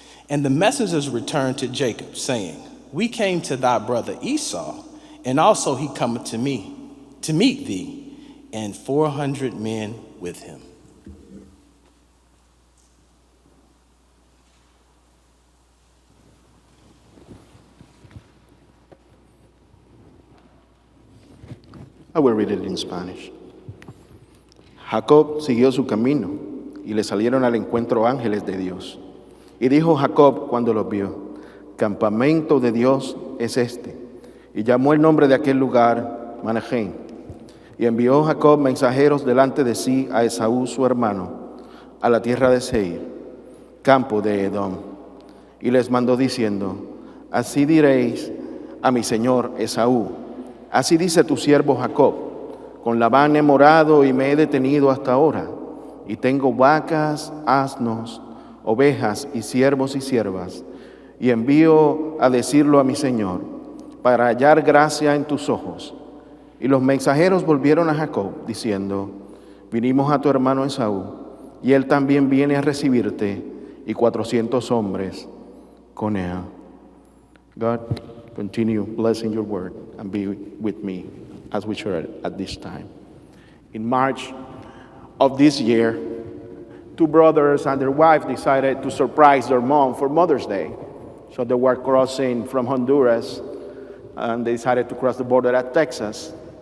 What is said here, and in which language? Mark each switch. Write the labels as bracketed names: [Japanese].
[English] And the messengers returned to Jacob, saying, "We came to thy brother Esau, and also he cometh to me to meet thee, and 400 men with him." I will read it in Spanish. [Spanish] Jacob siguió su camino y le salieron al encuentro ángeles de Dios. Y dijo Jacob cuando los vio, "Campamento de Dios es este." Y llamó el nombre de aquel lugar Mahanaim. Y envió Jacob mensajeros delante de sí a Esaú su hermano, a la tierra de Seir, campo de Edom. Y les mandó diciendo, "Así diréis a mi señor Esaú, así dice tu siervo Jacob, con Labán he morado y me he detenido hasta ahora, y tengo vacas, asnos, ovejas y siervos y siervas, y envío a decirlo a mi señor, para hallar gracia en tus ojos." Y los mensajeros volvieron a Jacob, diciendo, "Vinimos a tu hermano Esaú, y él también viene a recibirte, y 400 hombres con él." [English] God, continue blessing your word and be with me as we share it at this time. In March of this year, two brothers and their wife decided to surprise their mom for Mother's Day. So they were crossing from Honduras, and they decided to cross the border at Texas.